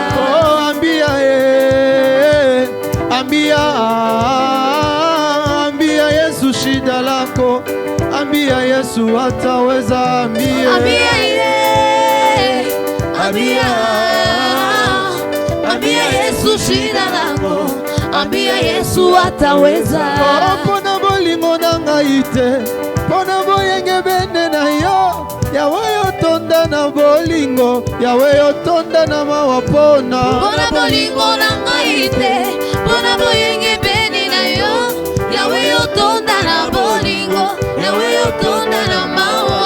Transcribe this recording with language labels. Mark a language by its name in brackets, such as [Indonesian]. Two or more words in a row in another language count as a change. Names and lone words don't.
[Swahili] Oh ambia Yesu shida lako, ambia Yesu ataweza, ambia Yesu shida lako, ambia Yesu ataweza. [Lingala] Pona bolingo na ngai te, pona boyenge bende na yo, yawe yotonda na bolingo, yawe yotonda na mawapona. Pona bolingo na ngai te, pona boyenge bende na yo, yawe yotonda na bolingo, yawe yotonda na mawa.